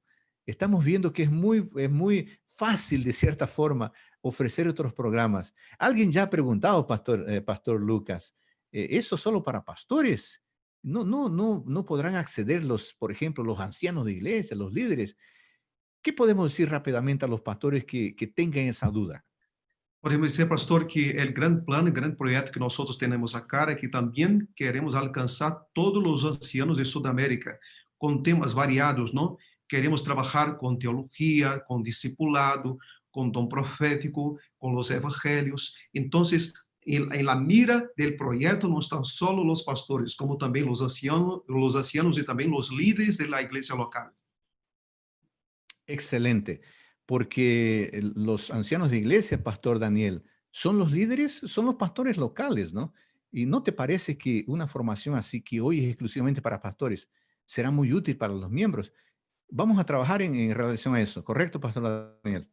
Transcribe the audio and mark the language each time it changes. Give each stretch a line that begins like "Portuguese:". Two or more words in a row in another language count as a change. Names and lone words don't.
Spanish: Estamos viendo que es muy fácil, de cierta forma, ofrecer otros programas. Alguien ya ha preguntado, Pastor Lucas, ¿eso solo para pastores? No podrán acceder por ejemplo, los ancianos de iglesia, los líderes. ¿Qué podemos decir rápidamente a los pastores que tengan esa duda?
Portuguese: Podemos dizer, pastor, que o grande plano, o grande projeto que nós temos acá é que também queremos alcançar todos os ancianos de Sudamérica com temas variados, não? Queremos trabalhar com teologia, com discipulado, com dom profético, com os evangelhos. Então, em
Spanish: la mira del
Portuguese: projeto não estão só os pastores, como também os ancianos e também os líderes da igreja local.
Spanish: Excelente, porque los ancianos de iglesia, Pastor Daniel, son los líderes, son los pastores locales, ¿no? ¿Y no te parece que una formación así, que hoy es exclusivamente para pastores, será muy útil para los miembros? Vamos a trabajar en relación a eso, ¿correcto, Pastor Daniel?